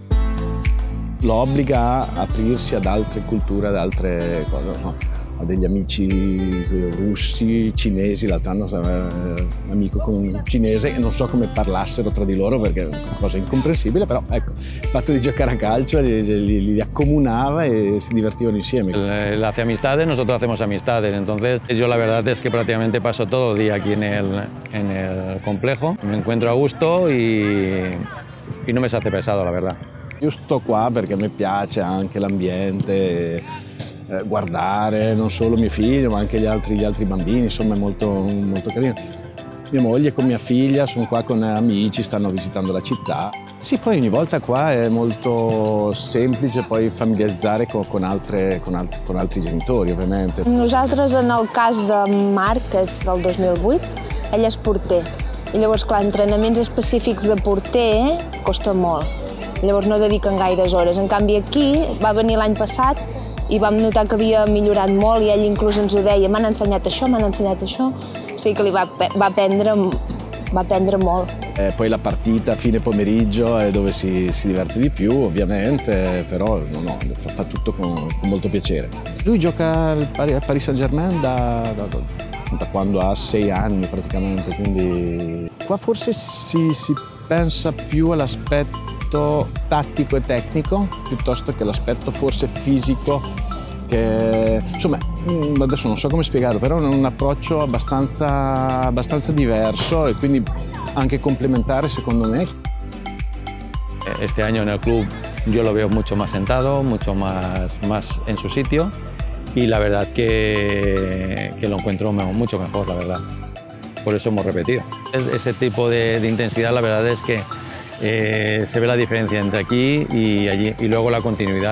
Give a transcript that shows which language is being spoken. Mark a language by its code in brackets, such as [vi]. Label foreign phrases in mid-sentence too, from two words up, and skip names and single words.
[it] Lo obbliga a aprirsi ad altre culture, ad altre cose. No? Ho degli amici russi, cinesi, l'altro anno un amico con un cinese e non so come parlassero tra di loro perché è una cosa incomprensibile, però ecco, il fatto di giocare a calcio li accomunava e si divertivano insieme. [es] Él hace amistades, nosotros hacemos amistades, entonces yo la verdad es que prácticamente paso todo el día aquí en el complejo, me encuentro a gusto y no me se hace pesado, la verdad. [it] Io sto qua perché a me piace anche l'ambiente, guardare non solo mio figlio ma anche gli altri bambini, insomma è molto carino. Mia moglie con mia figlia sono qua con amici, stanno visitando la città. Sì, poi ogni volta qua è molto semplice poi familiarizzare con altri genitori, ovviamente. [ca] Nosaltres, en el cas de Marc, que és el 2008, ell és porter. I llavors, clar, entrenaments específics de porter costa molt. Llavors no dediquen gaires hores. En canvi, aquí va venir l'any passat i vam notar que havia millorat molt i ell inclús ens ho deia, m'han ensenyat això, m'han ensenyat això. O sigui que li va aprendre molt. [it] Poi la partita a fine pomeriggio è dove si diverte di più, ovviamente, però no, fa tutto con molto piacere. Lui gioca al Paris Saint-Germain da quando ha 6 anni praticamente, quindi qua forse si pensa più all'aspetto tattico e tecnico piuttosto che all'aspetto forse fisico, che insomma adesso non so come spiegarlo, però è un approccio abbastanza diverso e quindi anche complementare secondo me. [es] Este año en el club yo lo veo mucho más sentado, mucho más en su sitio y la verdad que lo encuentro mucho mejor, la verdad. Por eso hemos repetido. Ese tipo de intensidad, la verdad es que se ve la diferencia entre aquí y allí, y luego la continuidad.